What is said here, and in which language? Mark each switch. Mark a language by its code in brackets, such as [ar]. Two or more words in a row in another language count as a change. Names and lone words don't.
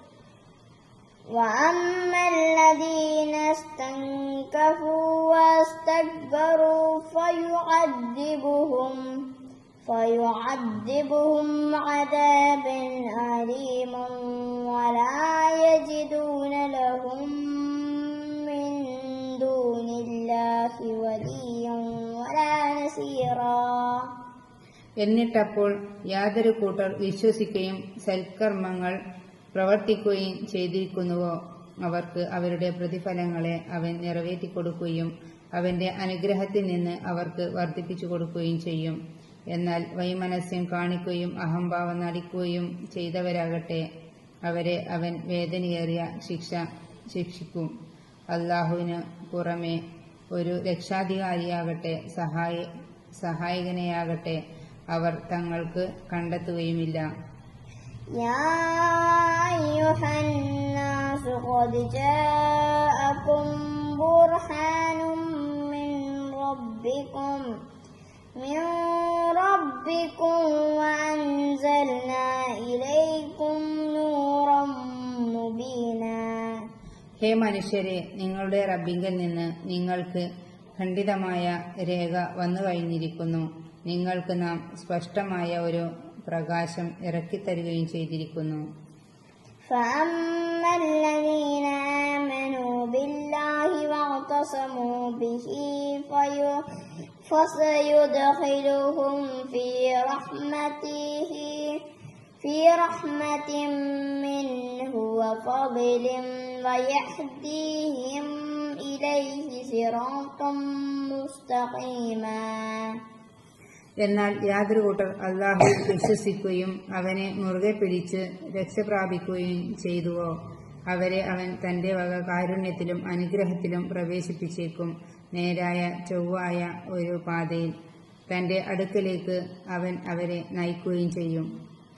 [ar] وأما الذين استنكفوا واستكبروا فيعذبهم عذابا أليما ولا يجدون لهم من دون الله وليا ولا نصيرا. [ml] എന്നിട്ടപ്പോൾ യാതൊരു കൂട്ടർ വിശ്വസിക്കുകയും സൽക്കർമ്മങ്ങൾ പ്രവർത്തിക്കുകയും ചെയ്തിരിക്കുന്നുവോ അവർക്ക് അവരുടെ പ്രതിഫലങ്ങളെ അവൻ നിറവേറ്റിക്കൊടുക്കുകയും അവന്റെ അനുഗ്രഹത്തിൽ നിന്ന് അവർക്ക് വർദ്ധിപ്പിച്ചു കൊടുക്കുകയും ചെയ്യും. എന്നാൽ വൈമനസ്യം കാണിക്കുകയും അഹംഭാവം നടിക്കുകയും ചെയ്തവരാകട്ടെ, അവരെ അവൻ വേദനയേറിയ ശിക്ഷിക്കും. അല്ലാഹുവിന് പുറമെ ഒരു രക്ഷാധികാരിയാകട്ടെ സഹായകനെയാകട്ടെ അവർ തങ്ങൾക്ക് കണ്ടെത്തുകയുമില്ല. [ar] يا أيها الناس قد جاءكم برهان من ربكم وأنزلنا إليكم نورا مبينا. [ml] ഹേ മനുഷ്യരെ, നിങ്ങളുടെ റബ്ബിങ്കിൽ നിന്ന് നിങ്ങൾക്ക് ഖണ്ഡിതമായ രേഖ വന്നു കഴിഞ്ഞിരിക്കുന്നു. നിങ്ങൾക്ക് നാം സ്പഷ്ടമായ ഒരു പ്രകാശം ഇറക്കിത്തരുകയും ചെയ്തിരിക്കുന്നു. [ar] فأما الذين آمنوا بالله واعتصموا به فسيدخلهم في رحمة منه وفضل ويهديهم إليه صراطا مستقيما. [ml] എന്നാൽ യാതൊരു കൂട്ടർ അല്ലാഹുവിൽ വിശ്വസിക്കുകയും അവനെ മുറുകെ പിടിച്ച് രക്ഷ പ്രാപിക്കുകയും ചെയ്തുവോ, അവരെ അവൻ തന്റെ വക കാരുണ്യത്തിലും അനുഗ്രഹത്തിലും പ്രവേശിപ്പിച്ചേക്കും. നേരായ ചൊവ്വായ ഒരു പാതയിൽ തന്റെ അടുക്കലേക്ക് അവൻ അവരെ നയിക്കുകയും ചെയ്യും.